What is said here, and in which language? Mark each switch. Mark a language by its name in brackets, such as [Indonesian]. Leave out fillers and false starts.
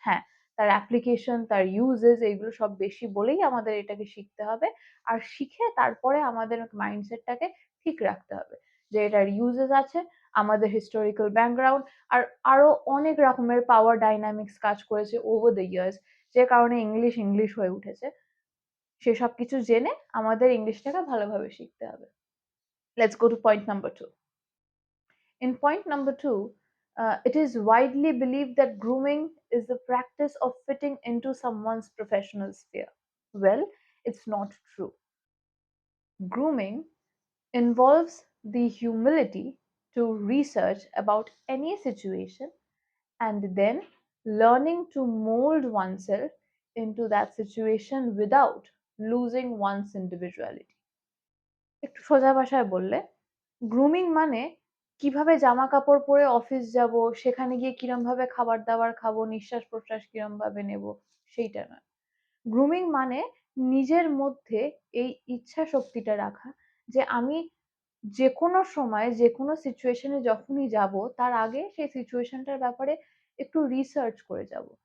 [Bangla] হ্যাঁ, তার অ্যাপ্লিকেশন, তার ইউজেস, এগুলো সব বেশি বলেই আমাদের এটাকে শিখতে হবে আর শিখে তারপরে আমাদের মাইন্ডসেটটাকে ঠিক রাখতে হবে যে এটার ইউজেস আছে, আমাদের হিস্টোরিক্যাল ব্যাকগ্রাউন্ড আর আরো অনেক রকমের পাওয়ার ডাইনামিক্স কাজ করেছে ওভার দ্য ইয়ার্স, যে কারণে ইংলিশ ইংলিশ হয়ে উঠেছে। সেসব কিছু জেনে আমাদের ইংলিশটাকে ভালোভাবে শিখতে হবে। [English] Let's go to point number two. In point number two, it is widely believed that grooming is the practice of fitting into someone's professional sphere. Well, it's not true. Grooming involves the humility to research about any situation and then learning to mold oneself into that situation without losing one's individuality. [Bangla] একটু সোজা ভাষায় বললে, grooming মানে কিভাবে জামা কাপড় পরে office যাব, সেখানে গিয়ে কিরম ভাবে খাবার দাবার খাবো, নিঃশ্বাস প্রশ্বাস কিরম ভাবে নেব, সেইটা নয়। গ্রুমিং মানে নিজের মধ্যে এই ইচ্ছা শক্তিটা রাখা যে আমি যে কোনো সময় যে কোনো সিচুয়েশনে যখনই যাব তার আগে সেই সিচুয়েশনটার ব্যাপারে একটু রিসার্চ করে যাব।